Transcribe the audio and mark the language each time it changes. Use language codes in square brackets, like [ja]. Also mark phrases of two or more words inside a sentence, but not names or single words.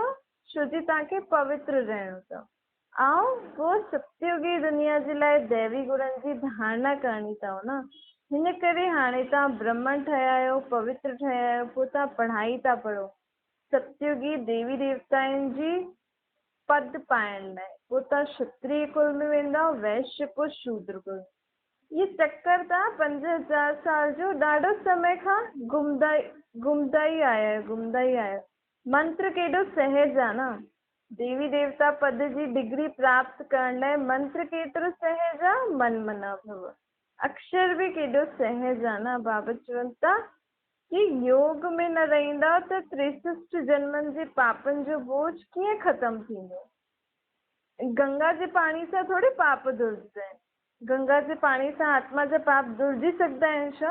[sd] छो जो तव्हांखे पवित्र रहणो अथव। ऐं पोइ सत्युगी दुनिया जे लाइ दैवी गुणनि जी धारणा करणी अथव न। हिन करे हाणे तव्हां ब्राह्मण ठहिया आहियो, पवित्र ठहिया आहियो, पोइ तव्हां पढ़ाई था पढ़ो सत्युगी देवी देवताउनि जी पद पाइण लाइ। पोइ तव्हां क्षत्रिय कुल में वेंदा, वैश्य कुल, शूद्र कुल। ये चक्कर तव्हां 5000 साल जो ॾाढो समय खां घुमदा ई आया। मंत्र केॾो सहज आहे न। देवी देवता पद जी डिग्री प्राप्त करण लाइ मंत्र केतिरो सहज आहे? [sa] मन मना भव। [sd] अक्षर बि केॾो सहज आहे न। बाबा चवनि था कि योग में न रहंदा त 63 जन्मनि जे पापनि जो बोझ कीअं ख़तमु थींदो? गंगा जे पाणी सां थोरी पाप धुलजंदा आहिनि। गंगा जे पाणी सां आत्मा जा पाप धुलजी सघंदा आहिनि छा?